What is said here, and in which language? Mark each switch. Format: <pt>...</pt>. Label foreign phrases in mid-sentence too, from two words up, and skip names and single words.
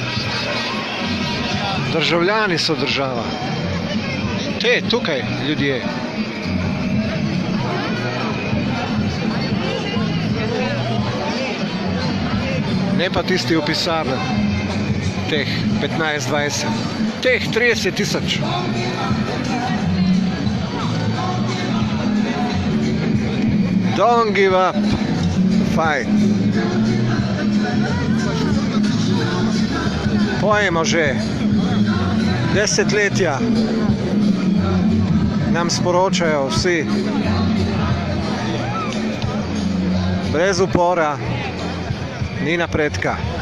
<sl>Državljani so država. Tukaj ljudje. Ne pa tisti v pisarni. Teh 15-20. Teh 30 000.</sl> <en>Don't give up. Fight.</en> <sl>Pojemo že. Desetletja nam sporočajo vsi. Brez upora ni napredka.</sl>